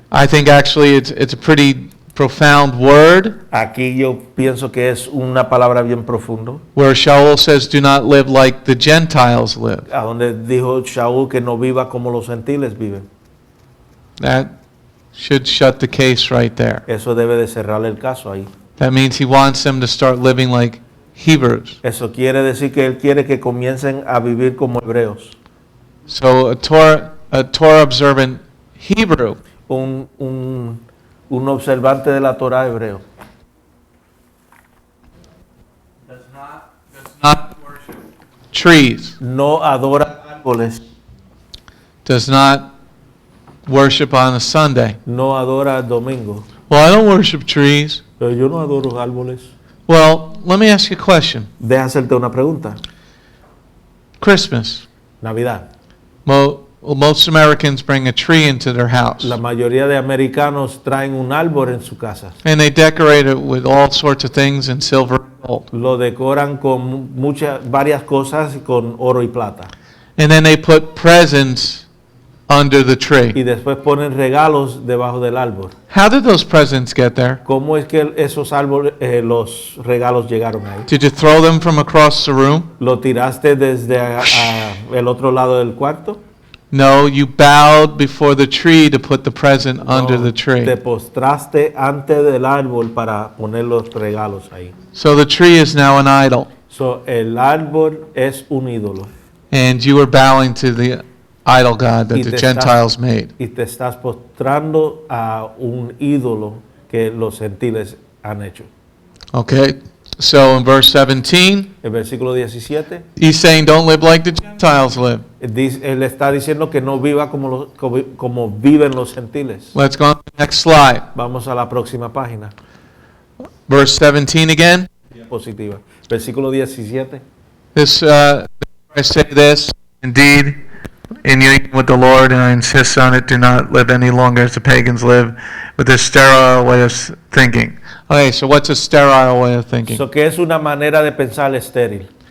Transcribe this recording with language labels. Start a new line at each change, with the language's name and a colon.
English: I think actually it's a pretty profound word
Spanish: aquí yo pienso que es una palabra bien profundo,
English: where Shaul says, "Do not live like the Gentiles live."
Spanish: a donde dijo Shaul que no viva como los gentiles viven.
English: That should shut the case right there.
Spanish: Eso debe de cerrar el caso ahí.
English: That means he wants them to start living like Hebrews.
Spanish: Eso quiere decir que él quiere que comiencen a vivir como hebreos.
English: So a Torah observant Hebrew
Spanish: Un observante de la Torah hebreo
English: does not worship trees,
Spanish: no adora árboles,
English: does not worship on a Sunday.
Spanish: no adora el domingo.
English: Well, I don't worship trees.
Spanish: Pero yo no adoro árboles.
English: Well, let me ask you a question.
Spanish: Deja hacerte una pregunta.
English: Christmas.
Spanish: Navidad.
English: Most Americans bring a tree into their house.
Spanish: La mayoría de americanos traen un árbol en su casa.
English: And they decorate it with all sorts of things in silver and gold.
Spanish: Lo decoran con varias cosas con oro y plata.
English: And then they put presents under the tree.
Spanish: Y después ponen regalos debajo del árbol.
English: How did those presents get there?
Spanish: ¿Cómo es que esos árboles, los regalos llegaron ahí?
English: Did you throw them from across the room?
Spanish: ¿Lo tiraste desde el otro lado del cuarto?
English: No, you bowed before the tree to put the present under the tree.
Spanish: Te postraste antes del árbol para poner los regalos ahí.
English: So the tree is now an idol.
Spanish: So, el árbol es un ídolo.
English: And you are bowing to the idol God that
Spanish: Y
English: the
Spanish: te
English: Gentiles made.
Spanish: Y te estás postrando a un ídolo que los gentiles han hecho.
English: Okay, so in verse 17,
Spanish: El versículo 17,
English: he's saying, don't live like the Gentiles live.
Spanish: él está diciendo que no viva como viven los gentiles.
English: Let's go on to the next slide.
Spanish: Vamos a la próxima página,
English: Verse 17 again.
Spanish: diapositiva. Versículo 17.
English: I say this. Indeed, in union with the Lord, and I insist on it, do not live any longer as the pagans live, with this sterile way of thinking. Okay, so what's a sterile way of thinking?
Spanish: So, que es una manera de pensar estéril.